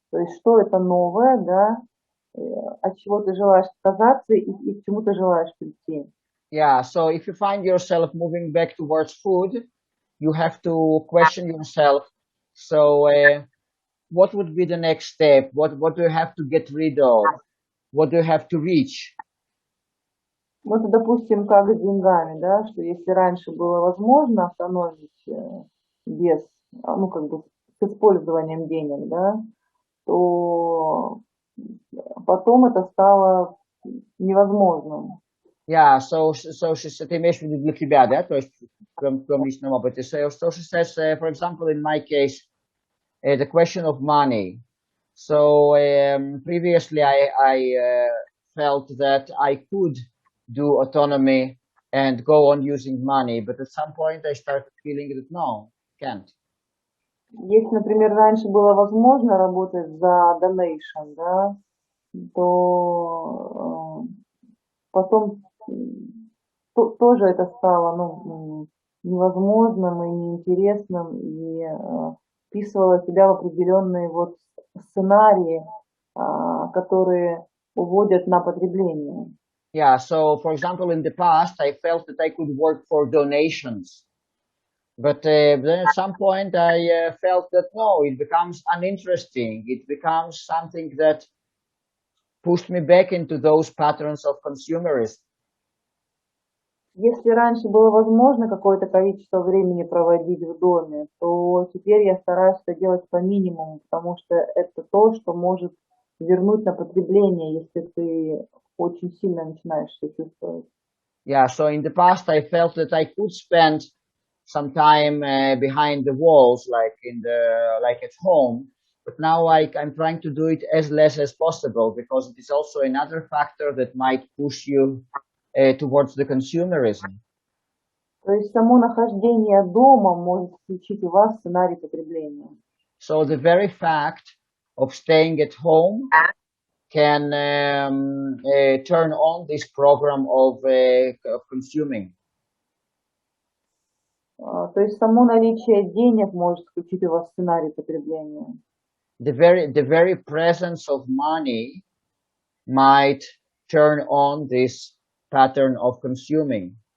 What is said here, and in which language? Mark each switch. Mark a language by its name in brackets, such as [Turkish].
[Russian] То есть что это новое, да, от чего ты желаешь отказаться и к чему ты желаешь прийти. [English] Yeah, so if you find yourself moving back towards food, you have to question yourself. So what would be the next step? What do you have to get rid of? What do you have to reach? [Russian] Ну, это, допустим, как с деньгами, да, что если раньше было возможно автономить без, ну, как бы с использованием денег, да, то потом это стало невозможным. [English] Yeah, so [Russian] ты имеешь в виду для тебя, да, то есть в твоем личном опыте. [English] So she says, for example, in my case, the question of money. So previously I felt that I could do autonomy and go on using money, but at some point I started feeling that no, can't. [Russian] Если, например, раньше было возможно работать за donation, да, то потом тоже это стало невозможным и неинтересным, и вписывала себя в определенные вот сценарии, которые уводят на потребление. [English] Yeah, so for example, in the past, I felt that I could work for donations. But then at some point, I felt that no, it becomes uninteresting. It becomes something that pushed me back into those patterns of consumerism. [Russian] Если раньше было возможно какое-то количество времени проводить в доме, то теперь я стараюсь это делать по минимуму, потому что это то, что может вернуть на потребление, если ты очень сильно начинаешь себя чувствовать. [English] Yeah, so in the past, I felt that I could spend some time behind the walls, like at home. But now I'm trying to do it as less as possible, because it is also another factor that might push you towards the consumerism. [Russian] То есть само нахождение дома может включить у вас сценарий потребления. [English] So the very fact of staying at home can turn on this program of consuming. [Russian] То есть само наличие денег может включить у вас сценарий потребления. [English] The very presence of money might turn on this pattern of consuming.